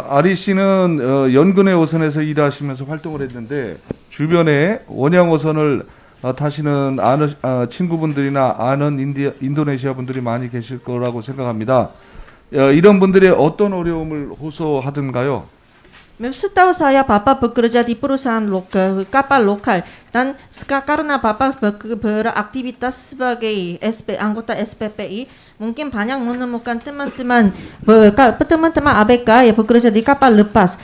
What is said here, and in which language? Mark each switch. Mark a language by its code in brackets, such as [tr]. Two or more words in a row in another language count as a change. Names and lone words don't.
[ko] 아리 씨는 연근해 어선에서 일하시면서 활동을 했는데 주변에 원양 어선을 타시는 친구분들이나 아는 인도네시아 분들이 많이 계실 거라고 생각합니다. 이런 분들의 어떤 어려움을 호소하던가요? [id] Setahu saya Bapak bekerja di perusahaan kapal lokal dan karena Bapak beraktivitas sebagai anggota SPPI, mungkin banyak menemukan teman-teman ABK yang bekerja di kapal lepas.